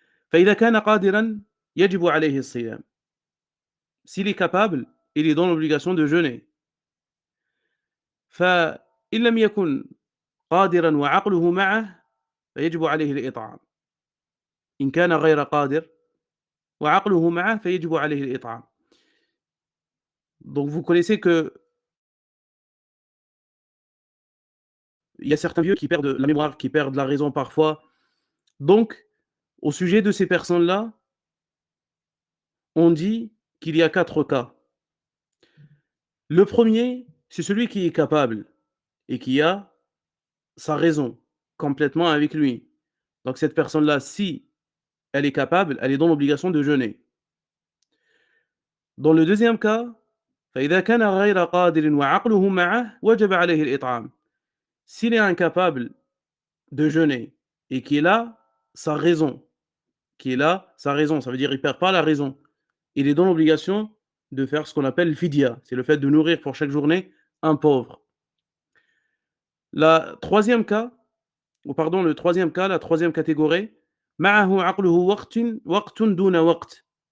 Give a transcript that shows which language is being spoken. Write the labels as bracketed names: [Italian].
[Arabic] فإذا كان قادرا يجب عليه الصيام. [French] S'il est capable, il est dans l'obligation de jeûner. [Arabic] فإن لم يكن قادرا وعقله معه فيجب عليه الإطعام. إن كان غير قادر وعقله معه فيجب عليه الإطعام. [French] Donc vous connaissez que il y a certains vieux qui perdent la mémoire, qui perdent la raison parfois. Donc, au sujet de ces personnes-là, on dit qu'il y a 4 cas. Le premier, c'est celui qui est capable et qui a sa raison complètement avec lui. Donc cette personne-là, si elle est capable, elle est dans l'obligation de jeûner. Dans le deuxième cas, [Arabic] فإذا كان غير قادر وعقله معه وجب عليه الإطعام. [French] S'il est incapable de jeûner et qu'il a sa raison, ça veut dire il perd pas la raison. Il est dans l'obligation de faire ce qu'on appelle le fidya, c'est le fait de nourrir pour chaque journée un pauvre. La troisième cas, ou pardon, le troisième cas, la troisième catégorie, [Arabic] معه عقله وقت دون وقت.